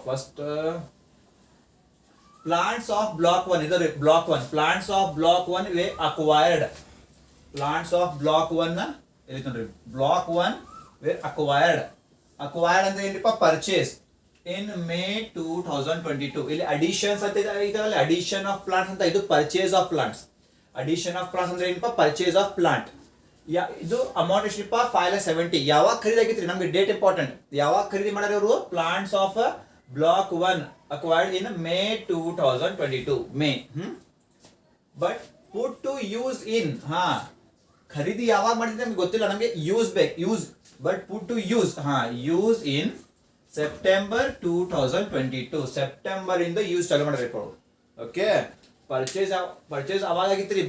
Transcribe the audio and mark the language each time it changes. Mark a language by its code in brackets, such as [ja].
[en] First plants of block 1 is block 1. Plants of block 1 were acquired. Plants of block 1 [kn] ಇಲ್ಲಿ ನೋಡ್ರಿ, [en] block 1 were acquired. Acquired [kn] ಅಂದ್ರೆ ಏನ್ರಿಪ್ಪ? [en] Purchase in May 2022. [kn] ಇಲ್ಲಿ additions ಅಂತ ಇದರಲ್ಲಿ [en] addition of plants [kn] ಅಂತ, ಇದು [en] Purchase of plants. Addition of plants [kn] ಅಂದ್ರೆ ಏನಪ್ಪ? [en] Purchase of plant. [kn] ಇದು ಅಮೌಂಟ್ ಎಷ್ಟಿಪ್ಪ? 5,70,000. ಯಾವಾಗ ಖರೀದಿ ಆಗಿತ್ರಿ? ನಮ್ಗೆ [en] Date important. [kn] ಯಾವಾಗ ಖರೀದಿ ಮಾಡ್ಯಾರ ಇವರು? [en] Plants of Block 1 acquired in May 2022. May. But put to use in. [kn] ಖರೀದಿ ಯಾವಾಗ ಮಾಡಿದ್ರೆ ನಮ್ಗೆ ಗೊತ್ತಿಲ್ಲ, ನಮಗೆ ಯೂಸ್ ಬೇಕು. [en] Use but put to use. Use in September 2022. [kn] September ಇಂದ ಯೂಸ್ ಚಾಲು ಮಾಡಬೇಕು. ಓಕೆ, ಪರ್ಚೇಸ್ ಅವಾಗ ಆಗಿತ್ರಿ.